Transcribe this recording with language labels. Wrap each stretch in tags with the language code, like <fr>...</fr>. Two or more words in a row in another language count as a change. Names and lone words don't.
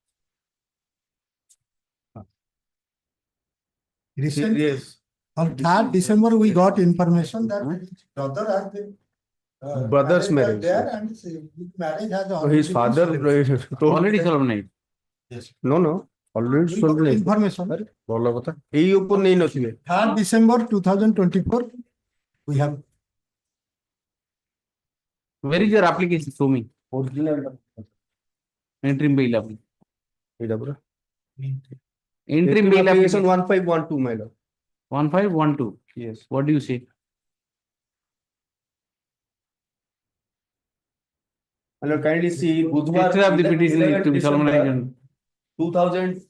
<en>Recently, yes. on 3rd December, we got information that his brother has been. Brother's marriage. There and his marriage has So already. his been father solemnized. Already solemnized. Yes. No. Already We got solemnized. information.</en> <or>ଭଲ କଥା ଏଇ ଉପରେ ନେଇ ନଥିବେ</or> <en>3rd December 2024, we have. Where is your application? Show me. original Interim bail application.</en> <or>ଏଇଟା ପୁରା</or> <en>Interim bail application. 1512 my lord 1512. yes What do you say? my lord kindly see budhwar Sister of the petitioner is to be 11 solemnized December on 2000</en>